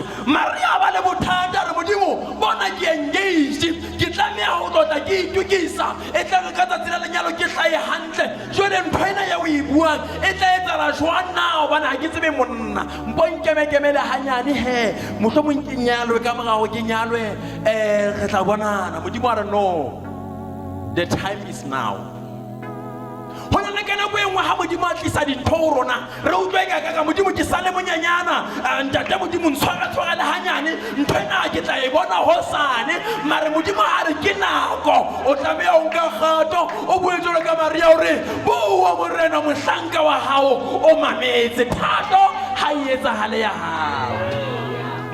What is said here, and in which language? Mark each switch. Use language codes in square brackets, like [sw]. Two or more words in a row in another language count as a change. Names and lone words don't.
[st] Maria ba le bothata re Modimo bona ke engaged ke tlameha ho tlotla ke itukisa e tla re ka tsatsi la lenyalo ke hlae hantle jwale ntho ena ya o e buang e tla etsahala jwang na hobane ha ke tsebe monna mpo nkemekemele hanyane he mohlomong ke nyalwe ka morago ke nyalwe re tla bonana. Modimo a re [en] no, the time is now. [st] Hona le kana go engwe ha Modimo a tlisa dintho ho rona re utlwe ka Modimo ke sale monyanyana ntate Modimo ntshwara le hanyane ntho ena ke tla e bona hosane mare Modimo a re ke nako o tlameha o nka kgato o bue jwalo ka Maria hore bua morena mohlanka wa hao o mametse thato ha e etsahale ya hao.